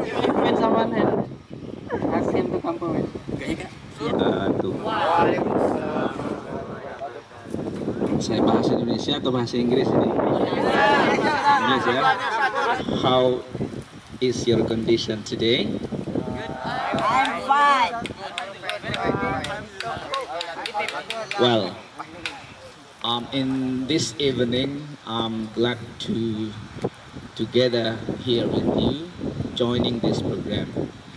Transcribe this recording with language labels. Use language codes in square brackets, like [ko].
[en] When someone and ask him to come forward. [id] Saya bahasa Indonesia atau bahasa Inggris ini? Inggris ya. [en] How is your condition today? I'm fine. Well, in this evening, I'm glad to together here with you, joining this program.